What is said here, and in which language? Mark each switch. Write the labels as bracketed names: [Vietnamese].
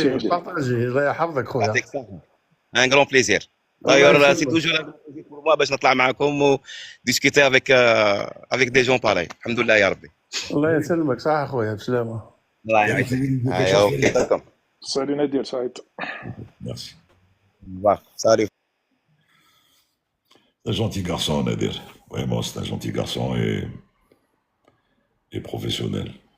[Arabic] بارطاجي الله يحفظك خويا. [French] Un grand plaisir. D'ailleurs, c'est toujours un grand plaisir pour moi [Arabic] باش نطلع معكم و [French] discuter avec des gens pareils. Alhamdoulilah ya Rabbi. [Arabic] الله يسلمك صح خويا بسلامة. الله يعيشك. [French] اوكي d'accord. Salut Nadir, Saïd. Merci. Salut. C'est un gentil garçon, Nadir. Vraiment, c'est un gentil garçon et professionnel.